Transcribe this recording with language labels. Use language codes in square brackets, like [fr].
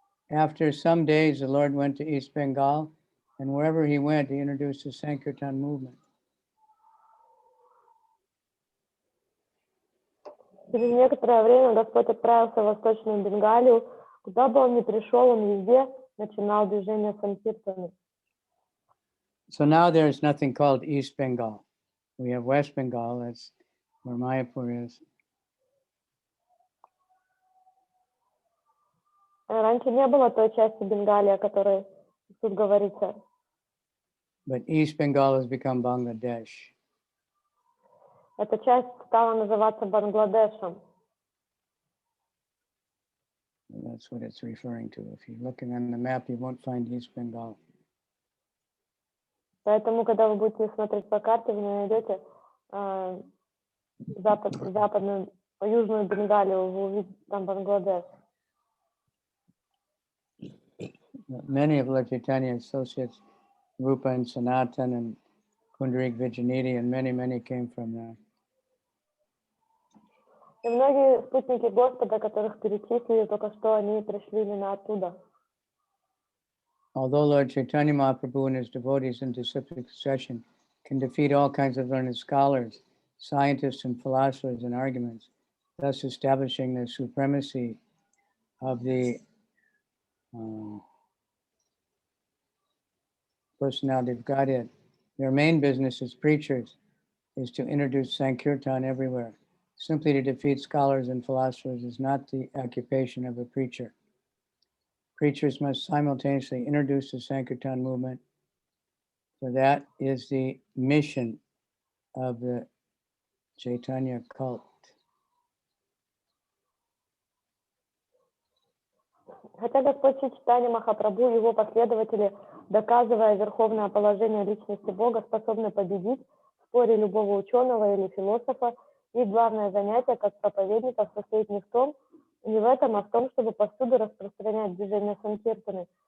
[en] After some days, the Lord went to East Bengal, and wherever he went, he introduced the Sankirtan movement. [ru] Через некоторое время Господь отправился в Восточную Бенгалию. Куда бы он ни пришел, он везде начинал движение санкиртаны. [en] So now there's nothing called East Bengal. We have West Bengal, that's where Mayapur is. [ru] Раньше не было той части Бенгалии, о которой тут говорится. [en] But East Bengal has become Bangladesh. [ru] Эта часть стала называться Бангладешем. [en] That's what it's referring to. If you're looking on the map, you won't find East Bengal. [ru] Поэтому, когда вы будете смотреть по карте, вы не найдете западную, южную Бенгалию, вы увидите там Бангладеш. [en] Many of Lord Chaitanya's associates, Rupa and Sanatan and Kundarik Vijayanidhi, and many came from there. [ru] И многие спутники Господа, которых перечислили только что, они пришли именно оттуда. [en] Although Lord Chaitanya Mahaprabhu and his devotees in disciplic succession can defeat all kinds of learned scholars, scientists, and philosophers in arguments, thus establishing the supremacy of the personality of Godhead, their main business as preachers is to introduce Sankirtan everywhere. Simply to defeat scholars and philosophers is not the occupation of a preacher. Preachers must simultaneously introduce the Sankirtan movement, for that is the mission of the Chaitanya cult. [ru] Хотя Господь Чайтанья Махапрабху и его последователи, доказывая верховное положение личности Бога, способны победить в споре любого ученого или философа, их главное занятие как проповедников состоит не в этом, а в том, чтобы повсюду распространять движение санкиртаны.